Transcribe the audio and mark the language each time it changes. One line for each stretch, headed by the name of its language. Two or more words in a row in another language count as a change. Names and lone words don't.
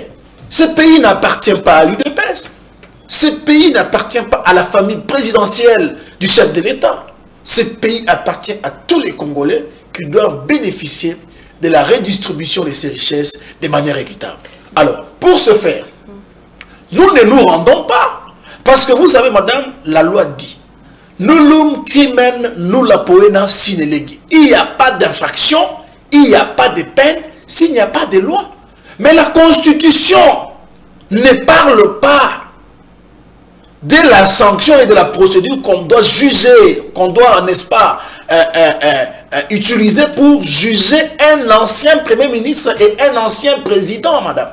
French: Ce pays n'appartient pas à l'UDPS. Ce pays n'appartient pas à la famille présidentielle du chef de l'État. Ce pays appartient à tous les Congolais qui doivent bénéficier de la redistribution de ces richesses de manière équitable. Alors, pour ce faire, nous ne nous rendons pas. Parce que vous savez, madame, la loi dit
Latin: nullum crimen nulla poena sine legi.
French: Il n'y a pas d'infraction, il n'y a pas de peine s'il n'y a pas de loi. Mais la Constitution ne parle pas de la sanction et de la procédure qu'on doit juger, qu'on doit, n'est-ce pas, utiliser pour juger un ancien Premier ministre et un ancien président, madame.